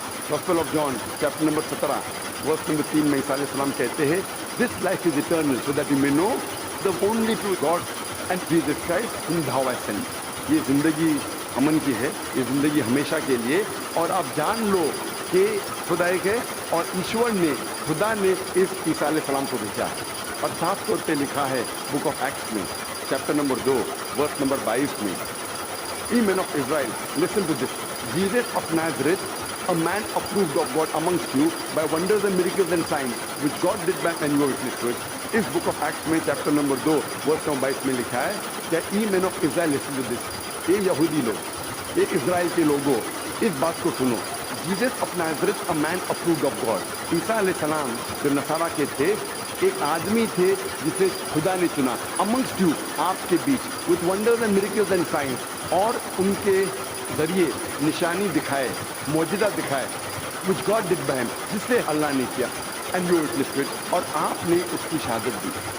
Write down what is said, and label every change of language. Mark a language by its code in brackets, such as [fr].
[ur] Gospel of John chapter number 17 verse number 3 میں عیسیٰ علیہ السلام کہتے ہیں [en] This life is eternal so that you may know the only true God and Jesus Christ whom how I sent. [ur] یہ زندگی امن کی ہے، یہ زندگی ہمیشہ کے لیے، اور آپ جان لو کہ خدا ایک ہے اور ایشور نے، خدا نے اس عیسیٰ علیہ السلام کو بھیجا ہے۔ اور صاف طور پہ لکھا ہے بک آف ایکٹس میں چیپٹر نمبر 2 ورس نمبر 22 میں، [en] Ye men of Israel, listen to this. Jesus of Nazareth, a man approved of God amongst you by wonders and miracles and signs, which God did back and you were witness to it. [ur] اس book of acts میں chapter number 2 verse number 22 میں لکھا ہے کہ [en] O men of Israel listen to this, [ur] یہ یہودی لوگ, یہ اسرائیل کے لوگوں, اس بات کو سنو. [en] Jesus of Nazareth, a man approved of God. [ur] عیسیٰ علیہ السلام جو نصارہ کے تھے, ایک آدمی تھے جسے خدا نے چنا, [en] amongst you, [ur] آپ کے بیچ, [en] with wonders and miracles and signs, [ur] اور ان کے ذریعے نشانی دکھائے, معجزہ دکھائے, [en] which God did by him, [ur] جس سے اللہ نے کیا, [en] and you witnessed, [ur] اور آپ نے اس کی شہادت دی.